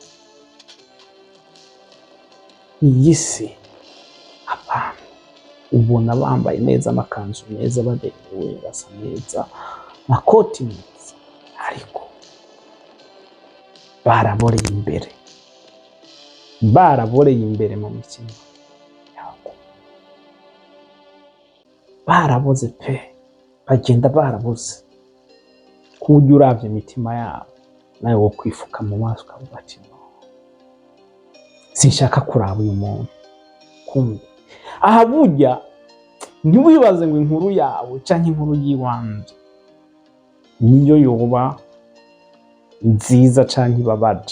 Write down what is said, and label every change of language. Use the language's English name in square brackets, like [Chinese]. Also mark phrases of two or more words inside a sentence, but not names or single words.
[Rundi] Iyi si abantu ubona bambaye neza, amakanzu meza, baberewe, basa neza, makoti meza, ariko baraboreye imbere mu mitima yabo. Baraboze pe, bagenda baraboze, ku buryo uravye imitima yabo nawe wo kwifuka mu maso ukavuga ati no, sinshaka kuraba uyu muntu. Kumbe aha burya ntiwibaze ngo inkuru yawe canke inkuru yiwanje niyo yoba nziza canke ibabaje.